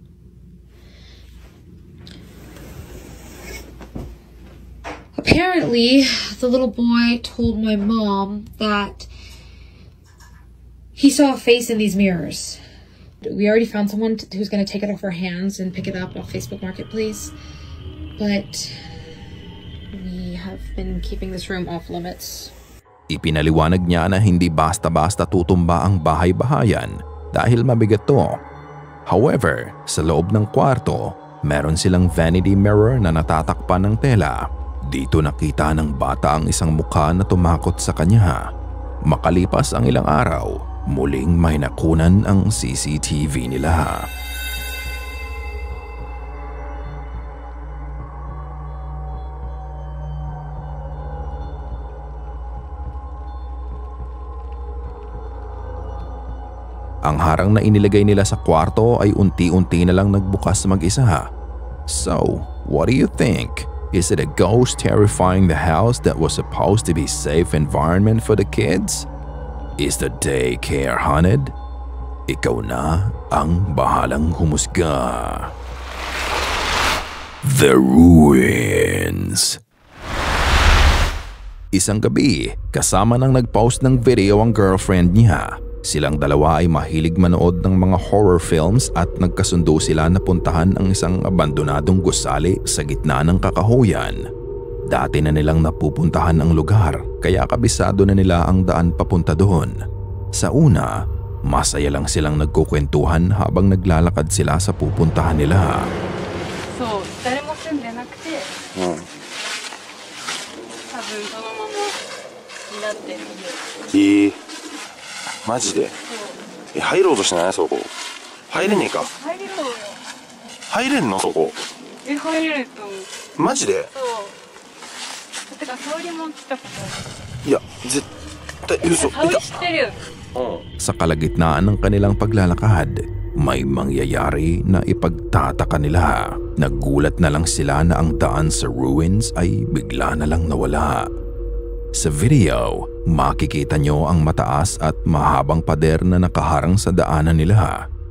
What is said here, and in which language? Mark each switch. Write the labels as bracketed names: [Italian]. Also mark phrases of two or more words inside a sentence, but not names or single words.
[English] Apparently, the little boy told my mom that he saw a face in these mirrors. We already found someone who's going to take it off our hands and pick it up off Facebook Marketplace, but we have been keeping this room off limits. [Filipino] Ipinaliwanag niya na hindi basta-basta tutumba ang bahay-bahayan dahil mabigat to. However, sa loob ng kwarto, meron silang vanity mirror na natatakpan ng tela. Dito nakita ng bata ang isang mukha na tumakot sa kanya. Makalipas ang ilang araw, muling may nakunan ang CCTV nila. Ang harang na inilagay nila sa kwarto ay unti-unti na lang nagbukas mag-isa. [English] So, what do you think? Is it a ghost terrifying the house that was supposed to be a safe environment for the kids? Is the daycare haunted? [Filipino] Ikaw na ang bahalang humusga. The Ruins. Isang gabi, kasama nang nag-post ng video ang girlfriend niya. Silang dalawa ay mahilig manood ng mga [English] horror films [Filipino] at nagkasundo sila na puntahan ang isang abandonadong gusali sa gitna ng kakahuyan. Dati na nilang napupuntahan ang lugar, kaya kabisado na nila ang daan papunta doon. Sa una, masaya lang silang nagkukwentuhan habang naglalakad sila sa pupuntahan nila. So, [Japanese] 誰も住んでなくて、多分そのままになってる家。マジで入ろうとしないそこ入れねえか入れろよ入れんのそこ入れると思うマジでそうてか沙織も来たことあるいや絶対嘘沙織知ってるよ [Filipino] Sa kalagitnaan ng kanilang paglalakad, may mangyayari na ipagtataka nila. Nagulat na lang sila na ang daan sa ruins ay bigla na lang nawala. Sa video, makikita nyo ang mataas at mahabang pader na nakaharang sa daanan nila.